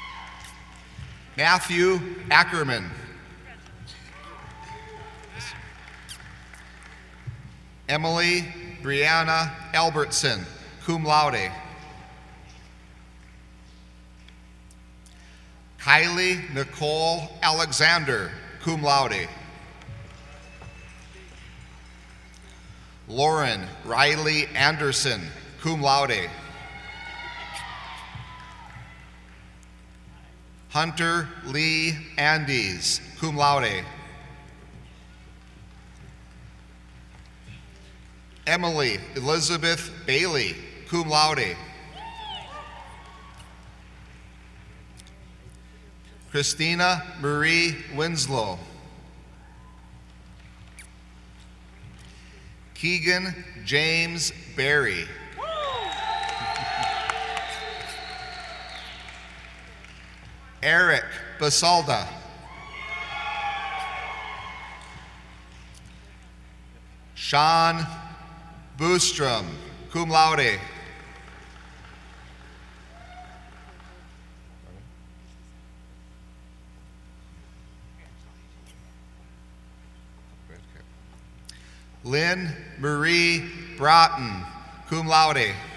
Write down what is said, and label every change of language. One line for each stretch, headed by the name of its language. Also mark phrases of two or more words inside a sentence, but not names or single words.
English: Matthew Ackerman, Emily Brianna Albertson,
Latin: cum laude.
English: Kylie Nicole Alexander,
Latin: cum laude.
English: Lauren Riley Anderson,
Latin: cum laude.
English: Hunter Lee Andes,
Latin: cum laude.
English: Emily Elizabeth Bailey,
Latin: cum laude.
English: Christina Marie Winslow. Keegan James Berry. Eric Basalda. Sean Boostrom,
Latin: cum laude.
English: Lynn Marie Broughton,
Latin: cum laude.